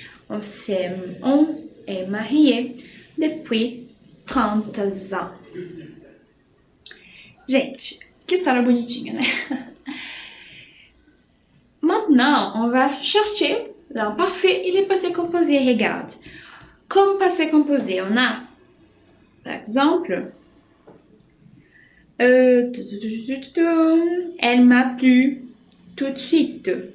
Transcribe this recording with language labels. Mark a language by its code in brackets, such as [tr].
[fr] On est mariés depuis 30 ans. [pt] Gente, que história bonitinha, né? [fr] Maintenant, on va chercher l'imparfait et les passés composés. Regarde. Comme passé composé, on a, par exemple, elle m'a plu tout de suite.